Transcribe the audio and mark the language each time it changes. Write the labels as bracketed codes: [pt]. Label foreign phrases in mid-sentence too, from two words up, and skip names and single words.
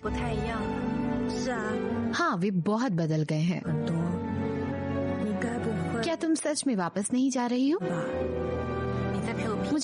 [zh] 不太一样。是啊， [hi] हाँ, वे बहुत बदल गए हैं। [zh] 很多。你该不会 [hi] क्या तुम सच में वापस नहीं जा रही हो? [zh] 吧？你再陪我拼。